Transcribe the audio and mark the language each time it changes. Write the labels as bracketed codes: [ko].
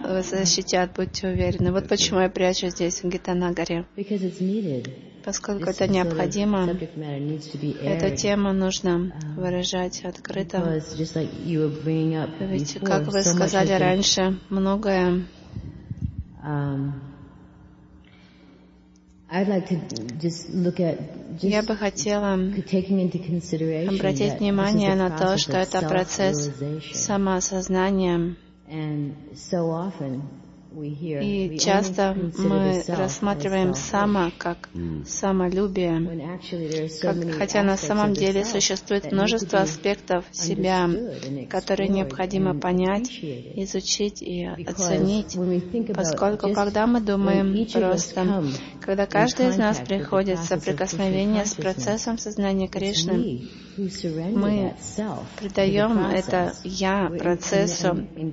[ru] Вас защитят, будьте уверены. Вот почему я прячусь здесь, в Гитанагаре. [en] Because it's needed. [ru] Поскольку это необходимо, эта тема нужно выражать открыто. Ведь, как вы сказали раньше, многое... [en] I'd like to just look at just taking into consideration that this is a process of self-realization. And so often we hear, [ru] и часто мы рассматриваем само как самолюбие, хотя на самом деле существует множество аспектов себя, которые необходимо понять, изучить и оценить, поскольку когда мы думаем просто, когда каждый из нас приходит в соприкосновение с процессом сознания Кришны, мы предаем это «я» процессу,